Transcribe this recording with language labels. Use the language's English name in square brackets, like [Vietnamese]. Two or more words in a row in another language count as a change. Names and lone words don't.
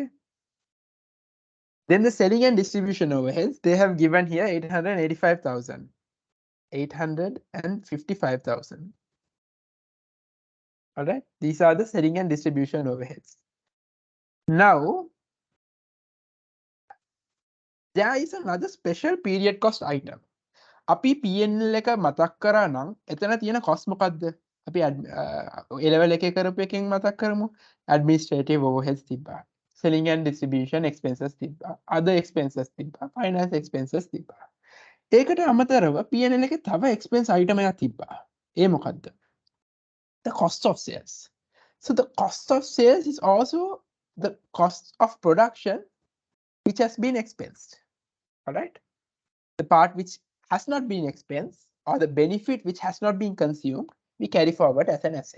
[English] Then the selling and distribution overheads, they have given here 885,000. 855,000. All right. These are the selling and distribution overheads. Now, there is another special period cost item. [Sinhala] අපි P&L එක මතක් කරා නම් එතන තියෙන cost මොකද්ද? අපි A level එකේ කරපු එකෙන් මතක් කරමු. [English] Administrative overheads තිබ්බා. Selling and distribution expenses තිබ්බා. Other expenses [Sinhala] තිබ්බා. [English] Finance expenses [Sinhala] තිබ්බා. ඒකට අමතරව P&L එකේ තව [English] expense item [Sinhala] එකක් තිබ්බා. ඒ මොකද්ද? [English] The cost of sales. So the cost of sales is also the cost of production which has been expensed. All right. The part which has not been expensed or the benefit which has not been consumed, we carry forward as an asset.